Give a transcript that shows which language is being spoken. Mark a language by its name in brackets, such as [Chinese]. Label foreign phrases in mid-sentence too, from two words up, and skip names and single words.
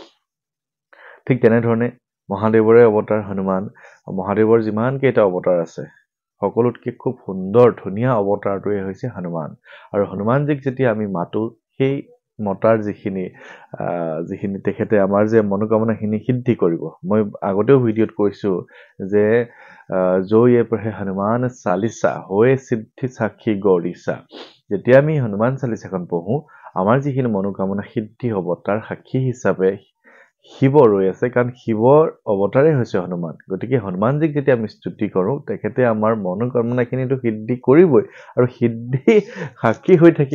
[Assamese] ঠিক তেনেধৰণে মহাদেৱৰে অৱতাৰ হনুমান মহাদেৱৰ যিমানকেইটা অৱতাৰ আছে সকলোতকৈ খুব সুন্দৰ ধুনীয়া অৱতাৰটোৱে হৈছে হনুমান আৰু হনুমানজীক যেতিয়া আমি মাতো সেই মতাৰ যিখিনি তেখেতে আমাৰ যে মনোকামনাখিনি সিদ্ধি কৰিব মই আগতেও ভিডিঅ'ত কৈছোঁ যে [Hindi] जो ये पढ़े हनुमान चालीसा होए सिद्धि साक्षी गौरीसा [Assamese] যেতিয়া আমি হনুমান চালিচাখন পঢ়ো আমাৰ যিখিনি মনোকামনা সিদ্ধি হ'ব তাৰ সাক্ষী হিচাপে শিৱ ৰৈ আছে কাৰণ শিৱৰ অৱতাৰেই হৈছে হনুমান গতিকে হনুমানজীক যেতিয়া আমি স্তুতি কৰোঁ তেখেতে আমাৰ মনোকামনাখিনিতো সিদ্ধি কৰিবই আৰু সিদ্ধি সাক্ষী হৈ থাকে